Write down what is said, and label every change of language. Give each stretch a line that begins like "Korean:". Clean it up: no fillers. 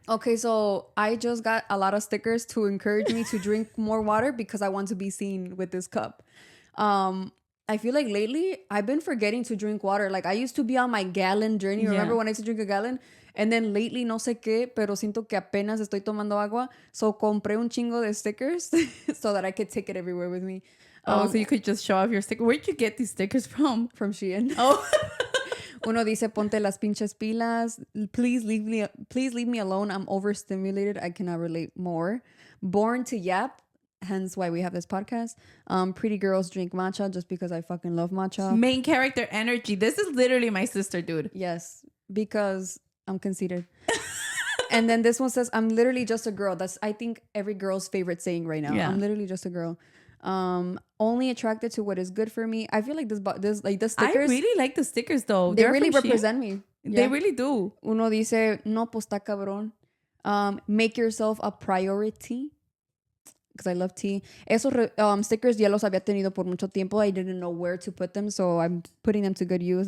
English: Okay, so I just got a lot of stickers to encourage me to drink more water because I want to be seen with this cup. I feel like lately I've been forgetting to drink water. Like I used to be on my gallon journey. Yeah. Remember when I used to drink a gallon? And then lately,
Spanish: no sé qué, pero siento que apenas estoy tomando agua.
English: So
Spanish: compré un chingo de
English: stickers so that I could take it everywhere with me. So you could just show off your sticker. Where'd you get these stickers from? From Shein. Oh.
Spanish: Uno dice, ponte las pinches pilas.
English: Please leave me alone. I'm overstimulated. I cannot relate more. Born to yap. Hence why we have this podcast. Pretty girls drink matcha just because I fucking love matcha. Main character energy. This is literally my sister, dude. Yes, because I'm conceited. And then this one says, I'm literally just a girl. That's, I think, every girl's favorite saying right now. Yeah. I'm literally just a girl. Only attracted to what is good for me. I feel like this like the stickers. I really like the stickers though. They really represent me. Yeah. They really do.
Spanish: Uno dice, no, pues está cabrón.
English: Make yourself a priority. Because I love tea.
Spanish: Esos stickers ya los había tenido por mucho tiempo.
English: I didn't know where to put them, so I'm putting them to good use.